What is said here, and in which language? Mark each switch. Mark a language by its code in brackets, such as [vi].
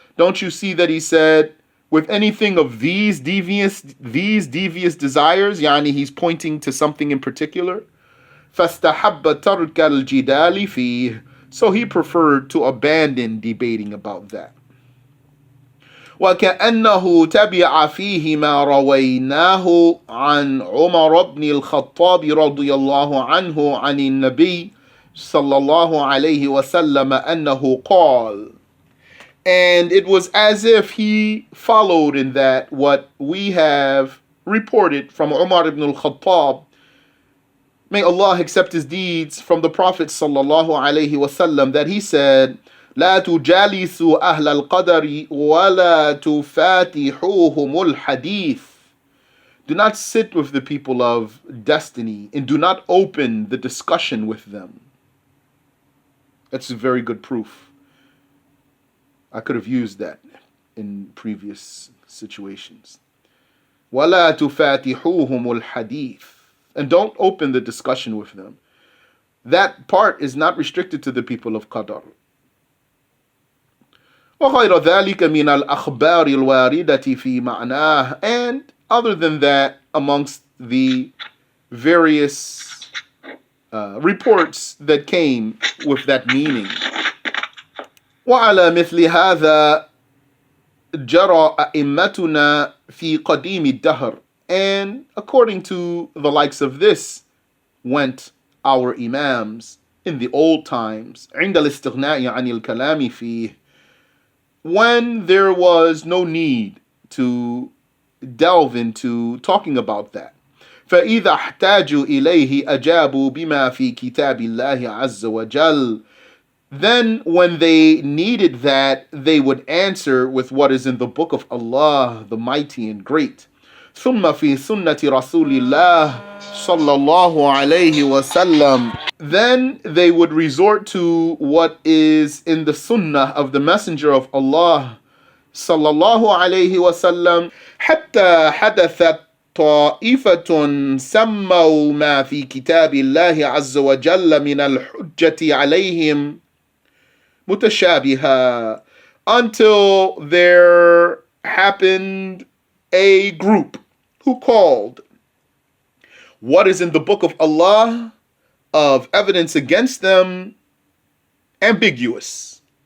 [en] Don't you see that he said, with anything of these devious desires, yani he's pointing to something in particular. [ar] فَاسْتَحَبَّ تَرْكَ الْجِدَالِ فِيهِ. [en] So he preferred to abandon debating about that. [ar] وَكَأَنَّهُ تَبِعَ فِيهِ مَا رَوَيْنَاهُ عَنْ عُمَرَ بْنِ الْخَطَّابِ رَضِيَ اللَّهُ عَنْهُ عَنِ النَّبِيِّ صلى الله عليه وسلم أنه قال. [en] And it was as if he followed in that what we have reported from Umar ibn al-Khattab, may Allah accept his deeds, from the Prophet sallallahu alaihi wasallam, that he said, [ar] لا تجالسوا أهل القدر ولا تفاتحوهم الحديث. [en] Do not sit with the people of destiny and do not open the discussion with them. That's a very good proof. I could have used that in previous situations. [ar] وَلَا تُفَاتِحُوهُمُ الْحَدِيثِ. [en] And don't open the discussion with them. That part is not restricted to the people of Qadar. [ar] وَغَيْرَ ذَلِكَ مِنَ الْأَخْبَارِ الْوَارِدَةِ فِي مَعْنَاهِ. [en] And other than that, amongst the various reports that came with that meaning. [ar] وعلى مثل هذا جرى أئمتنا في قديم الدهر. [en] And according to the likes of this went our Imams in the old times, [ar] عند الاستغناء عن الكلام فيه, [en] when there was no need to delve into talking about that. [ar] فإذا احتاجوا إليه أجابوا بما في كتاب الله عز وجل. [en] Then when they needed that, they would answer with what is in the book of Allah, the mighty and great. [ar] ثم في سنة رسول الله صلى الله عليه وسلم. [en] Then they would resort to what is in the sunnah of the messenger of Allah صلى الله عليه وسلم. [ar] حتى حدثت طائفة سموا ما في كتاب الله عز وجل من الحجة عليهم متشابها, [en] until there happened a group who called what is in the book of Allah of evidence against them ambiguous.